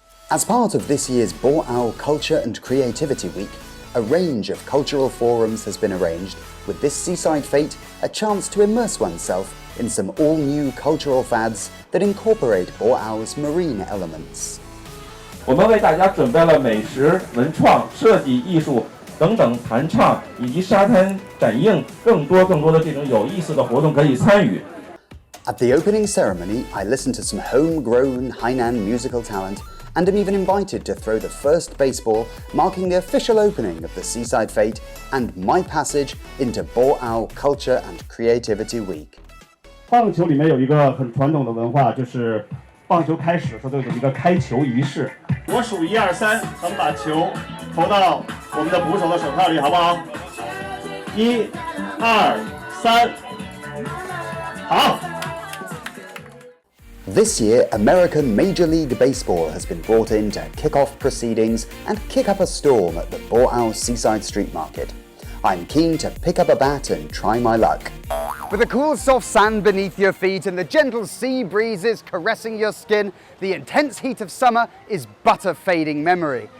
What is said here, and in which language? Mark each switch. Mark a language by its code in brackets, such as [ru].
[en] As part of this year's Boao Culture and Creativity Week, a range of cultural forums has been arranged, with this seaside fete a chance to immerse oneself in some all-new cultural fads that incorporate Boao's marine elements. [zh] 我们为大家准备了美食、文创、设计、艺术等等弹唱以及沙滩展映更多的这种有意思的活动可以参与。 [en] At the opening ceremony, I listened to some homegrown Hainan musical talent and am even invited to throw the first baseball, marking the official opening of the Seaside Fete and my passage into Boao Culture and Creativity Week. [zh] 棒球里面有一个很传统的文化，就是棒球开始的时候都有一个开球仪式。我数1、2、3，咱们把球投到我们的捕手的手套里，好不好？1、2、3，好。 [en] This year, American Major League Baseball has been brought in to kick off proceedings and kick up a storm at the Boao Seaside Street Market. I'm keen to pick up a bat and try my luck. With the cool soft sand beneath your feet and the gentle sea breezes caressing your skin, the intense heat of summer is but a fading memory.